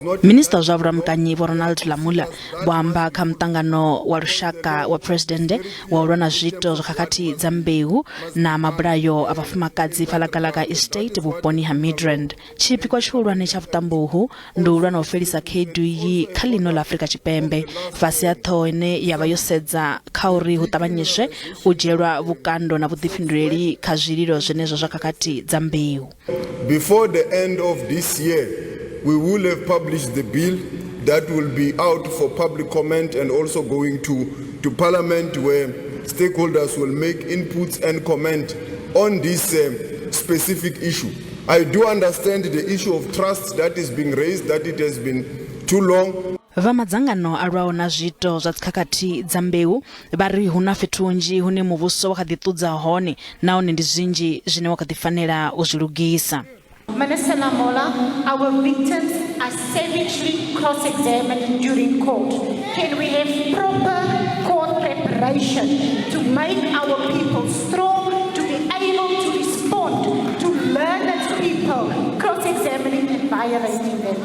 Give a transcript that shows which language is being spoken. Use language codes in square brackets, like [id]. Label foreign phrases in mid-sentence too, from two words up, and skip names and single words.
[ve] Minista wa vhulamukanyi Vho-Ronald Lamola amba kha Mutangano wa lushaka wa phuresidennde wa ulwa na zwiito zwa khakhathi dza mbeu na mabulayo a vhafumakadzi Phalagalaga estate vhuponi ha Midrand. Tshipikwa tshihulwane tsha vhuṱambo ndi ulwa na u fhelisa khaedu iyi kha ḽino ḽa Afrika Tshipembe fhasi ha ṱhoho ine yavha yo sedza kha uri hu ṱavhanyiswe u dzhielwa vhukando na vhuḓifhinduleli kha zwililo zwenezwo zwa khakhathi dza mbeu. [en] Before the end of this year, we will have published the bill that will be out for public comment and also going to Parliament, where stakeholders will make inputs and comment on this specific issue. I do understand the issue of trust that is being raised, that it has been too long. [ve] Mutangano alwaho na zwiito zwa khakhathi dza mbeu vhari huna fhethu hunzhi hune muvhuso wa kha ḓi ṱudza hone nahone ndi zwinzhi zwine wa kha ḓi fanela u zwi lugisa. [en] Minister Lamola, our victims are savagely cross-examined during court. Can we have proper court preparation to make our people strong, to be able to respond to learned people cross-examining and violating them?